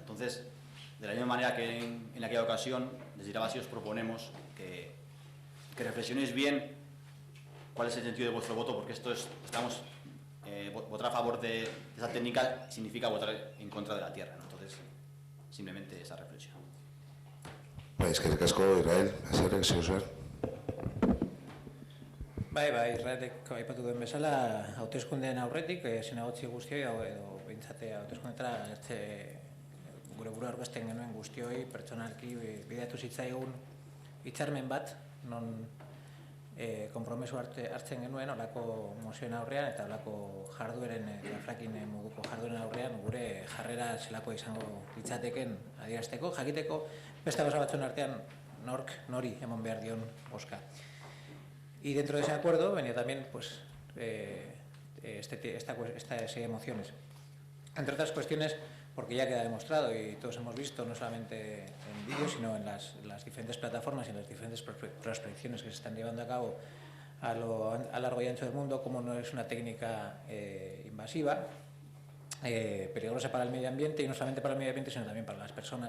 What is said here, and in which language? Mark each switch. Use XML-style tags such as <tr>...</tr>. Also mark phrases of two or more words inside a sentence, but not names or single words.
<es>Entonces, de la misma manera que en aquella ocasión, desde Irabasi os proponemos que reflexionéis bien cuál es el sentido de vuestro voto, porque votar a favor de esa técnica significa votar en contra de la tierra, ¿no? Entonces, simplemente esa reflexión.</es> <eu>Eskerrik asko, Israel. Zer. Bai, Israelek aipatu duen bezala, hauteskundeen aurretik, zinegotzi guztioi, edo behintzate hauteskundetara gure burua aurkezten genuen guztioi, pertsonalki bidatu zitzaigun hitzarmen bat, non konpromesu hartzen genuen olako mozioen aurrean eta olako jardueren, fracking moduko jardueren aurrean gure jarrera zelako izango litzateken adierazteko, jakiteko beste gauza batzuen artean nori eman behar dion bozka.</eu> <es>Y dentro de ese acuerdo venía también esta serie de mociones. Entre otras cuestiones, porque ya queda demostrado y todos hemos visto, no solamente en vídeos, sino en las diferentes plataformas y en las diferentes prospecciones que se están llevando a cabo a largo y ancho del mundo, como no es una técnica invasiva, peligrosa para el medio ambiente, y no solamente para el medio ambiente, sino también para las personas.</es>